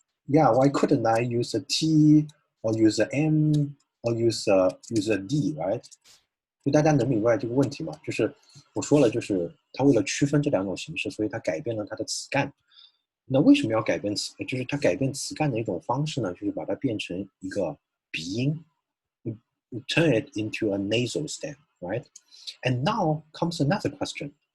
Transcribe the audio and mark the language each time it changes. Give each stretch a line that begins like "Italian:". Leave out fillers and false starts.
English: Yeah. Why couldn't I use a T or use a M or use a D, right?
Chinese: 就大家能明白这个问题吗？就是我说了，就是它为了区分这两种形式，所以它改变了它的词干。那为什么要改变词？就是它改变词干的一种方式呢，就是把它变成一个鼻音。
English: You turn it into a nasal stem, right? And now comes another question.